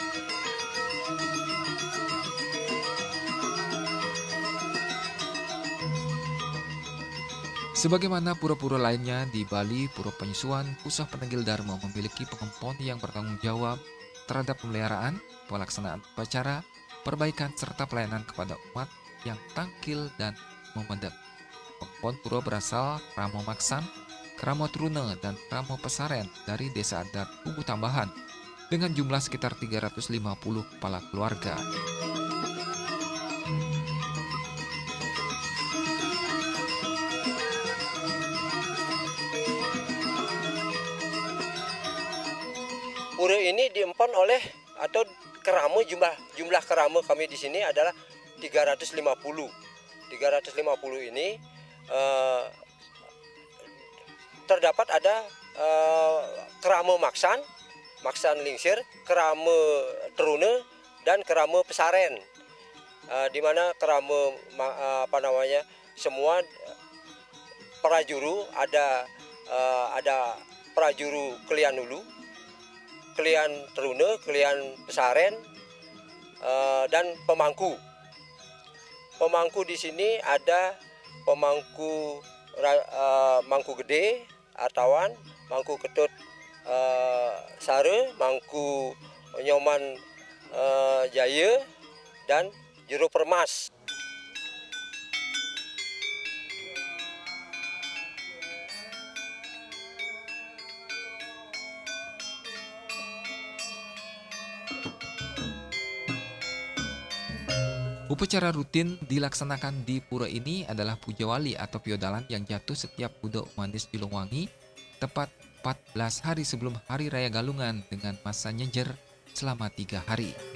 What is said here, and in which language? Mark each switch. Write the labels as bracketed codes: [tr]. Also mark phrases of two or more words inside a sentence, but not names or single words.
[id] Sebagaimana pura-pura lainnya di Bali, Pura Penyusuan Pusat Penegel Dharma memiliki pengempon yang bertanggung jawab terhadap pemeliharaan, pelaksanaan upacara, perbaikan serta pelayanan kepada umat yang tangkil dan memendek. Pengempon pura berasal Kramo Maksan, Kramo Truna, dan Kramo Pesaren dari Desa Adat Kubu Tambahan dengan jumlah sekitar 350 kepala keluarga. Pura ini diempon oleh atau kerama jumlah kerama kami di sini adalah 350. 350 ini terdapat ada kerama Maksan Lingsir, kerama Truna dan kerama Pesaren. Di mana kerama semua prajuru ada prajuru Kelian Hulu, Kelian Truna, Kelian Pesaren, dan pemangku. Pemangku di sini ada pemangku Mangku Gede, Artawan, Mangku Ketut Sare, Mangku Nyoman Jaya, dan Juru Permas. Upacara rutin dilaksanakan di pura ini adalah Puja Wali atau piodalan yang jatuh setiap Buda Manis Julungwangi tepat 14 hari sebelum Hari Raya Galungan dengan masa nyejer selama 3 hari.